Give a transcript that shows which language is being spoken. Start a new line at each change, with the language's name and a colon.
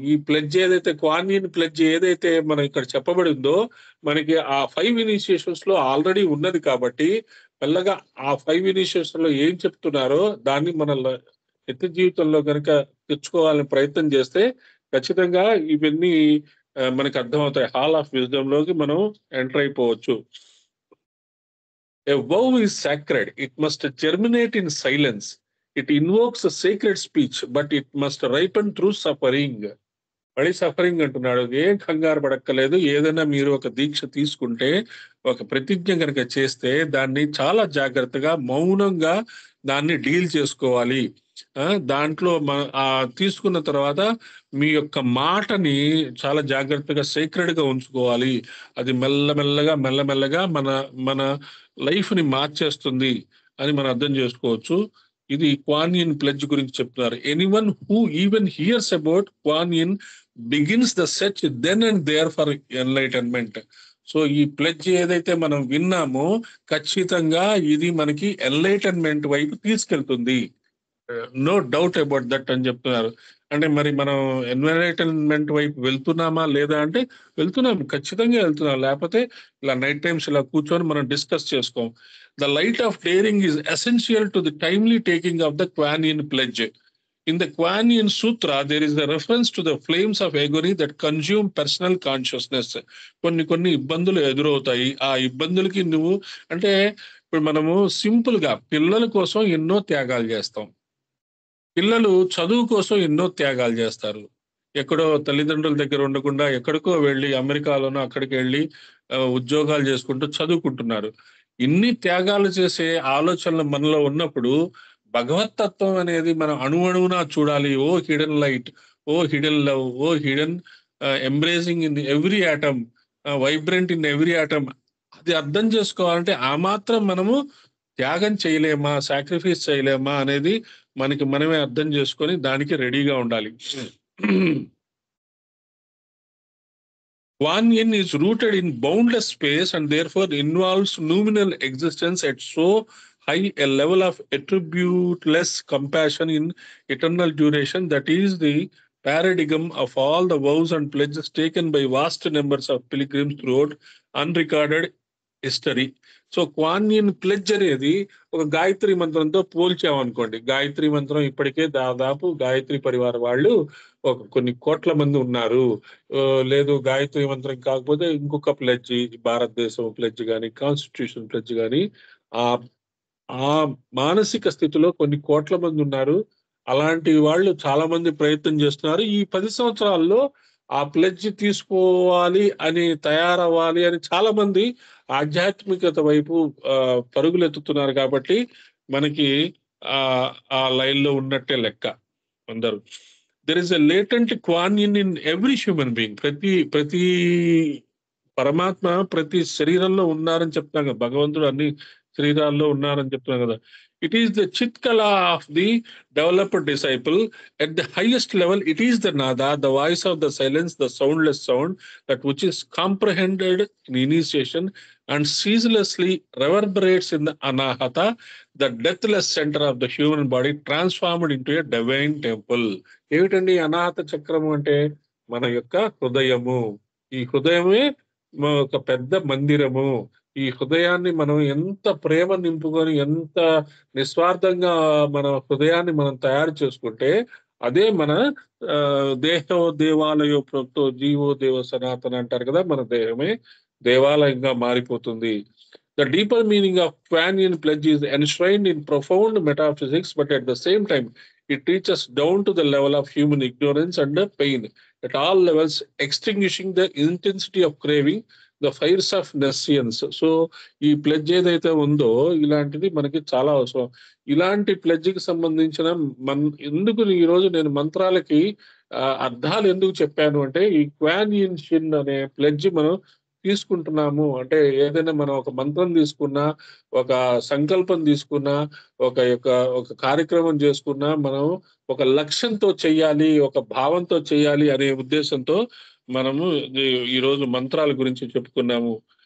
Telugu: ఈ ప్లెడ్జ్ ఏదైతే క్వాన్ in pledge ఏదైతే మనం ఇక్కడ చెప్పబడిందో మనకి ఆ 5 ఇనిషియేషన్స్ లో ఆల్రెడీ ఉన్నది కాబట్టి మెల్లగా ఆ 5 ఇనిషియేషన్స్ లో ఏం చెప్తున్నారో దాన్ని మన నిత్య జీవితంలో కనుక తెచ్చుకోవాలని ప్రయత్నం చేస్తే ఖచ్చితంగా ఇవన్నీ మనకి అర్థమవుతాయి. హాల్ ఆఫ్ విజ్డమ్ లోకి మనం ఎంటర్ అయిపోవచ్చు.
English: A vow is sacred. It must germinate in silence. It invokes a sacred speech, but it must ripen through suffering.
Telugu: మళ్ళీ సఫరింగ్ అంటున్నాడు. ఏం కంగారు పడక్కలేదు. ఏదైనా మీరు ఒక దీక్ష తీసుకుంటే, ఒక ప్రతిజ్ఞ కనుక చేస్తే దాన్ని చాలా జాగ్రత్తగా మౌనంగా దాన్ని డీల్ చేసుకోవాలి. దాంట్లో తీసుకున్న తర్వాత మీ యొక్క మాటని చాలా జాగ్రత్తగా సీక్రెట్ గా ఉంచుకోవాలి. అది మెల్లమెల్లగా మన మన లైఫ్ ని మార్చేస్తుంది అని మనం అర్థం చేసుకోవచ్చు. ఇది క్వాన్ ఇన్ ప్లెడ్జ్ గురించి చెప్తున్నారు.
English: Anyone who even hears about Kuan Yin begins the search then and there for enlightenment.
Telugu: So ఈ ప్లెడ్జ్ ఏదైతే మనం విన్నామో ఖచ్చితంగా ఇది మనకి ఎన్లైటన్మెంట్ వైపు తీసుకెళ్తుంది.
English: no doubt about that
Telugu: అని చెప్తున్నారు. అంటే మరి మనం ఎన్లైటన్మెంట్ వైపు వెళ్తున్నామా లేదా అంటే వెళ్తున్నాం, ఖచ్చితంగా వెళ్తున్నాం. లేకపోతే ఇలా నైట్ టైమ్స్ ఇలా కూర్చొని మనం డిస్కస్ చేసుకోం.
English: The light of daring is essential to the timely taking of the Kuan Yin pledge. In the Kuan Yin Sutra, there is a reference to the flames of agony that consume personal consciousness.
Telugu: కొన్ని ఇబ్బందులు ఎదురవుతాయి. ఆ ఇబ్బందులకి నువ్వు అంటే ఇప్పుడు మనము simple గా పిల్లల కోసం ఎన్నో త్యాగాలు చేస్తాం. పిల్లలు చదువు కోసం ఎన్నో త్యాగాలు చేస్తారు. ఎక్కడో తల్లిదండ్రుల దగ్గర ఉండకుండా ఎక్కడికో వెళ్ళి అమెరికాలోనో అక్కడికి వెళ్ళి ఉద్యోగాలు చేసుకుంటూ చదువుకుంటున్నారు. ఇన్ని త్యాగాలు చేసే ఆలోచనలు మనలో ఉన్నప్పుడు భగవతత్వం అనేది మనం అణువణువునా చూడాలి.
English: O hidden light, O hidden love, O hidden embracing in every atom, vibrant in every atom.
Telugu: అది అర్థం చేసుకోవాలంటే ఆ మాత్రం మనము త్యాగం చేయలేమా, సాక్రిఫైస్ చేయలేమా అనేది మనకి మనమే అర్థం చేసుకొని దానికి రెడీగా ఉండాలి.
English: Kuan Yin is rooted in boundless space and therefore involves noumenal existence at so high a level of attributeless compassion in eternal duration that is the paradigm of all the vows and pledges taken by vast numbers of pilgrims throughout unrecorded history.
Telugu: So క్వాన్ in pledge అనేది ఒక గాయత్రి మంత్రంతో పోల్చామనుకోండి. గాయత్రి మంత్రం ఇప్పటికే దాదాపు గాయత్రి పరివార వాళ్ళు కొన్ని కోట్ల మంది ఉన్నారు. లేదు గాయత్రి మంత్రం కాకపోతే ఇంకొక ప్లెడ్జ్, భారతదేశం ప్లెడ్జ్ కానీ కాన్స్టిట్యూషన్ ప్లెడ్జ్ కానీ ఆ మానసిక స్థితిలో కొన్ని కోట్ల మంది ఉన్నారు. అలాంటి వాళ్ళు చాలా మంది ప్రయత్నం చేస్తున్నారు. ఈ 10 సంవత్సరాల్లో ఆ ప్లెడ్జ్ తీసుకోవాలి అని తయారవ్వాలి అని చాలా మంది ఆధ్యాత్మికత వైపు పరుగులెత్తుతున్నారు. కాబట్టి మనకి ఆ లైన్ లో ఉన్నట్టే లెక్క అందరూ.
English: There is a latent క్వాన్ in every human being.
Telugu: ప్రతి పరమాత్మ ప్రతి శరీరంలో ఉన్నారని చెప్తాం కదా, భగవంతుడు అన్ని శరీరాల్లో ఉన్నారని చెప్తున్నాం కదా.
English: It is the Chitkala of the developed disciple. At the highest level, it is the Nada, the voice of the silence, the soundless sound, that which is comprehended in initiation and ceaselessly reverberates in the Anahata, the deathless center of the human body, transformed into a divine temple.
Telugu: ఏమిటండి అనాహత చక్రము అంటే? మన యొక్క హృదయము. ఈ హృదయమే ఒక పెద్ద మందిరము. ఈ హృదయాన్ని మనం ఎంత ప్రేమ నింపుకొని ఎంత నిస్వార్థంగా మన హృదయాన్ని మనం తయారు చేసుకుంటే అదే మన దేహో దేవాలయో ప్రోక్తో జీవో దేవ సనాతన అంటారు కదా, మన దేహమే దేవాలయంగా మారిపోతుంది.
English: The deeper meaning of Kuan Yin pledge is enshrined in profound metaphysics, but at the same time, it reaches down to the level of human ignorance and pain at all levels, extinguishing the intensity of craving, the fires of nescience.
Telugu: So, ఈ pledge ఏదైతే ఉందో ఇలాంటిది మనకి చాలా అవసరం. ఇలాంటి ప్లెడ్జ్కి సంబంధించిన ఎందుకు ఈ రోజు నేను మంత్రాలకి అర్థాలు ఎందుకు చెప్పాను అంటే, ఈ క్వాన్ ఇన్ షిన్ అనే ప్లెడ్జ్ మనం తీసుకుంటున్నాము అంటే, ఏదైనా మనం ఒక మంత్రం తీసుకున్నా, ఒక సంకల్పం తీసుకున్నా, ఒక కార్యక్రమం చేసుకున్నా, మనం ఒక లక్ష్యంతో చెయ్యాలి, ఒక భావంతో చెయ్యాలి అనే ఉద్దేశంతో మనము ఈరోజు మంత్రాల గురించి చెప్పుకున్నాము.